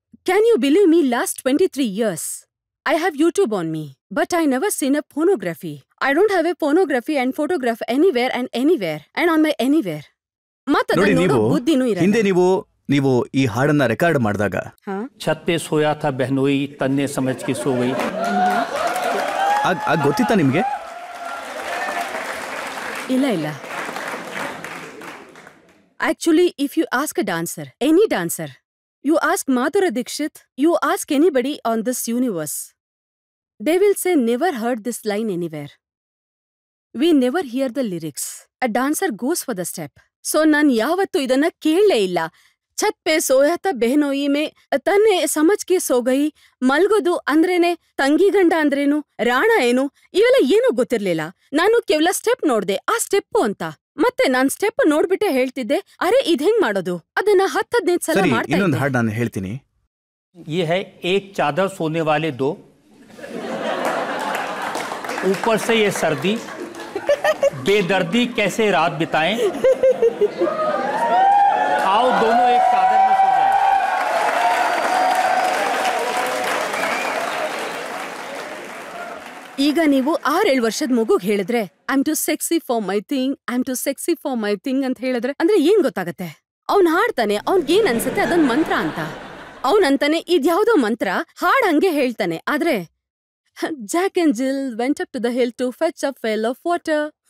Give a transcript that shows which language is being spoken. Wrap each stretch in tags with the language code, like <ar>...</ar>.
<en>Can you believe me, last 23 years I have YouTube on me, but I never seen a pornography. I don't have a pornography and photograph anywhere and on my anywhere.</en> <kn>ನೋಡಿ, ಹಿಂದೆ ನೀವು ಈ ಹಾಡನ್ನ record ಮಾಡಿದಾಗ</kn> <hi>छत पे सोया था बहनोई तन्ने समझ के सो गई.</hi> <kn>ಗೊತ್ತಿತ್ತಾ ನಿಮ್ಗೆ? ಇಲ್ಲ.</kn> <en>Actually, if you ask a dancer, any dancer, you ask Madhuri Dixit, you ask anybody on this universe, they will say never heard this line anywhere. We never hear the lyrics. A dancer goes for the step. So</en> <kn>nan yavattu idanna ಕೇಳಲೇ ಇಲ್ಲ.</kn> <hi>ಛತ್ pay soya ತಾ ಬೆಹನೋಯಿ May ತನ್ನೆ ಸಮಜ್ K so ಗಯಿ.</hi> <kn>ಮಲ್ಗೋದು ಅಂದ್ರೇನೆ ತಂಗಿ ಗಂಡ ಅಂದ್ರೇನು, ರಾಣ ಏನು, ಇವೆಲ್ಲ ಏನೂ ಗೊತ್ತಿರ್ಲಿಲ್ಲ. ನಾನು ಕೇವಲ ಸ್ಟೆಪ್ ನೋಡ್ದೆ, ಆ ಸ್ಟೆಪ್ಪು ಅಂತ. ಮತ್ತೆ ನಾನ್ ಸ್ಟೆಪ್ ನೋಡ್ಬಿಟ್ಟೆ ಹೇಳ್ತಿದ್ದೆ, ಅರೆ ಇದ್ ಹೆಂಗ್ ಮಾಡೋದು, ಅದನ್ನ 10-15 ಸಲ ಮಾಡ್ತಾ ಇದ್ದೆ. ಇನ್ನೊಂದು ಹಾಡು ನಾನು ಹೇಳ್ತೀನಿ.</kn> <hi>ये है एक चादर सोने वाले दो, ऊपर से ये सर्दी, बेदर्दी कैसे रात बिताएं, आओ दोनों एक चादर में सो जाएं.</hi> <kn>ಈಗ ನೀವು 6-7 ವರ್ಷದ ಮಗುಗ್ ಹೇಳಿದ್ರೆ</kn> <en>I am too sexy for my thing,</en> <kn>I am to sexy for my thing ಅಂತ ಹೇಳಿದ್ರೆ ಅಂದ್ರೆ ಏನ್ ಗೊತ್ತಾಗತ್ತೆ? ಅವ್ನ್ ಹಾಡ್ತಾನೆ, ಅವ್ನ್ಗೇನ್ ಅನ್ಸತ್ತೆ ಅದೊಂದ್ ಮಂತ್ರ ಅಂತ. ಅವನಂತಾನೆ ಇದ್ಯಾವುದೋ ಮಂತ್ರ, ಹಾಡ್ ಹಂಗೆ ಹೇಳ್ತಾನೆ.</kn> <en>ಆದ್ರೆ Jack and Jill went up to the hill to fetch a pail of water.</en>